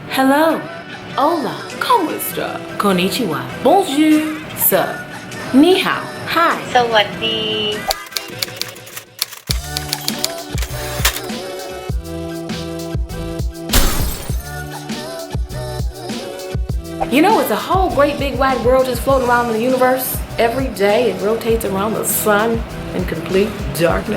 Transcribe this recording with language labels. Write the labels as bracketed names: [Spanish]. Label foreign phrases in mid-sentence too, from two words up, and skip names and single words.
[English] Hello, [Spanish] hola, ¿cómo está? [English] Konnichiwa, bonjour, sir, [Chinese] 你好, [English] hi. [Thai] สวัสดี [English] You know, it's a whole great big wide world just floating around in the universe. Every day it rotates around the sun in complete darkness.